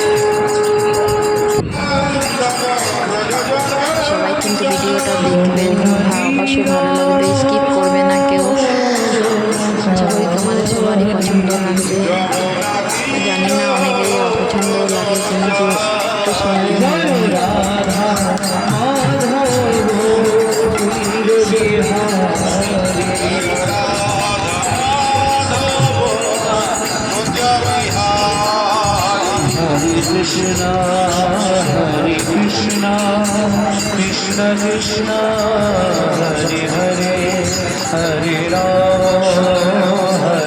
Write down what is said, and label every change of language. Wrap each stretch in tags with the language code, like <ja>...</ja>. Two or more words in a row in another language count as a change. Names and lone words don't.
<bn>সবাই কিন্তু ভিডিওটা দেখবেন, অবশ্যই ভালো লাগবে, স্কিপ করবে না কেউ। আশা করি তোমাদের সবারই পছন্দ লাগবে। জানি না, অনেকেরই অপছন্দ লাগে, কিন্তু একটু শুনলে ভালো</bn> <sa>कृष्ण हरे कृष्ण कृष्ण कृष्ण हरे हरे हरे राम</sa>